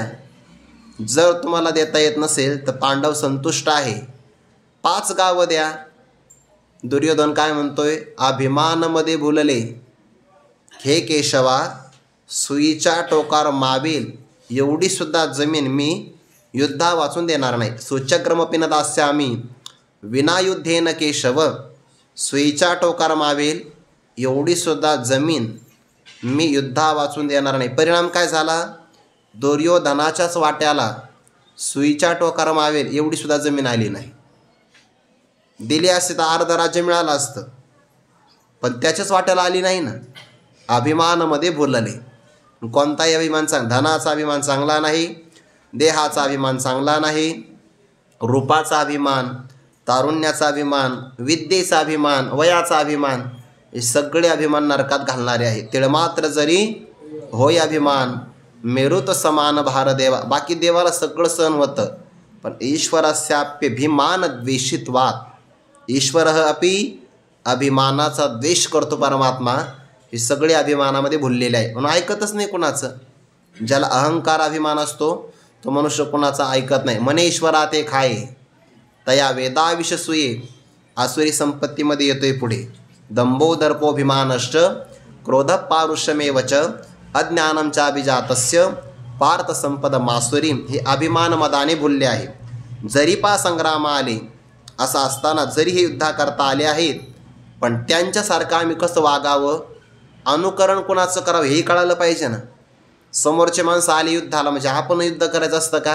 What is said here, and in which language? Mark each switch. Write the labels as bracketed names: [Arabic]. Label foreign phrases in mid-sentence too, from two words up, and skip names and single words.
[Marathi] जर तुम्हाला देता येत नसेल तर पांडव संतुष्ट आहे, 5 गावं द्या. दुर्योधन काय म्हणतोय? अभिमानमध्ये भुलले हे केशवा, सुईच्या टोकार मावेल एवढी सुद्धा जमीन मी युद्धा वाचून देणार नाही. [Sanskrit] सूचक्रमपि न दास्यामी विनायुद्धेन केशव, [Marathi] सुईच्या टोकार मावेल एवढी सुद्धा जमीन मी युद्धा वाचून देणार नाही. परिणाम काय झाला? दुर्योधनाच्याच वाट्याला सुईच्या टोकार मावेल एवढी सुद्धा जमीन आली नाही. दिली असती तर अर्ध राज्य मिळालं असतं, पण त्याच्याच वाट्याला आली नाही ना. अभिमानामध्ये भुलले. कोणताही अभिमान धनाचा अभिमान चांगला नाही, देहाचा अभिमान चांगला नाही, रूपाचा अभिमान, तारुण्याचा अभिमान, विद्येचा अभिमान, वयाचा अभिमान, हे सगळे अभिमान नरकात घालणारे आहेत. तिळमात्र जरी होय अभिमान, मेरुत समान भार देवा. बाकी देवाला सगळं सहन होतं, पण [Sanskrit] ईश्वरस्याप्यभिमान द्वेषित्वात्, [Marathi] ईश्वर अपि अभिमानाचा द्वेष करतो परमात्मा. हे सगळे अभिमानामध्ये भुललेले आहे म्हणून ऐकतच नाही कुणाचं. ज्याला अहंकार अभिमान असतो तो मनुष्य कुणाचा ऐकत नाही. मने ईश्वरा ते खाये तया वेदाविषसूये, आसुरी संपत्तीमध्ये येतोय पुढे. [Sanskrit] दंभो दर्पोभिमानश्च क्रोध पारुष्यमेव च अज्ञानं चाभिजातस्य पार्थ संपद मासुरी. [Marathi] हे अभिमान मदाने भुलले आहे. जरी पा संग्राम आले असं असताना जरी हे युद्धा करता आले आहेत, पण त्यांच्यासारखं आम्ही कसं वागावं, अनुकरण कोणाचं करावं हेही कळालं पाहिजे ना. समोरचे माणसं आले युद्धाला म्हणजे आपण युद्ध करायचं असतं का?